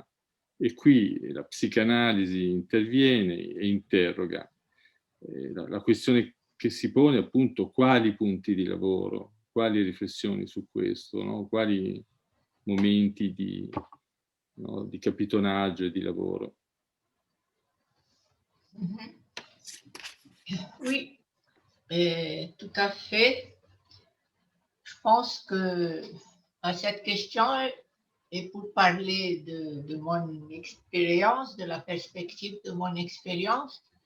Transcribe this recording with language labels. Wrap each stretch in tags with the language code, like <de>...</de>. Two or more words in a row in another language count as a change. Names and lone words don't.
<it>E qui la psicanalisi interviene e interroga. La questione che si pone appunto quali punti di lavoro, quali riflessioni su questo, no? Quali momenti di capitonaggio e di lavoro.</it> <fr>Oui, tout à fait. Je pense que à cette question, et pour parler de mon expérience, de la perspective de mon expérience,</fr>